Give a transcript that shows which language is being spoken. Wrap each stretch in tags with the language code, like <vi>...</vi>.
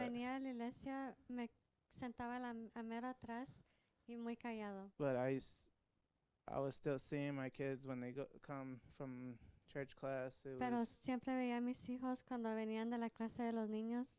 <es>venía a la iglesia, me sentaba a mero atrás y muy callado.</es> <en>but I was still seeing my kids when they come from church class.</en> <es>Pero siempre veía a mis hijos cuando venían de la clase de los niños.</es>